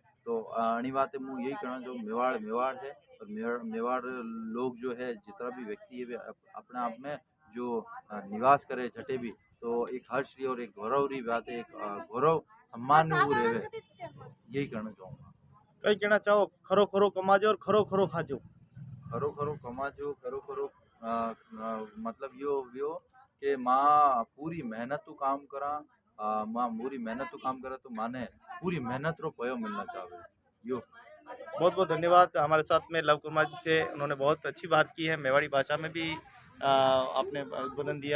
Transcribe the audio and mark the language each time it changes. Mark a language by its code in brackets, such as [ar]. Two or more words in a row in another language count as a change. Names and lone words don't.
[hi] तो अणी बात है मैं यही कहना जो मेवाड़ मेवाड़ है और मेवाड़ लोग जो है जितना भी व्यक्ति है वे अपने आप में जो निवास करे जटे भी, तो एक हर्ष री और एक गौरव री बात है, एक गौरव सम्मान में वो रहे। यही कहना चाहूँगा। [mtr] कई कहना चाहो खरो खरो कमाजो और खरो खरो खाजो? खरो खरो कमाजो खरो खरो मतलब यो कि माँ पूरी मेहनत तो काम करा, माँ पूरी मेहनत तो काम करा तो माने पूरी मेहनत रो पयो मिलना चाहे यो। [hi] बहुत बहुत धन्यवाद। हमारे साथ में लव कुमार जी थे, उन्होंने बहुत अच्छी बात की है। मेवाड़ी भाषा में भी आपने उद्बोधन दिया।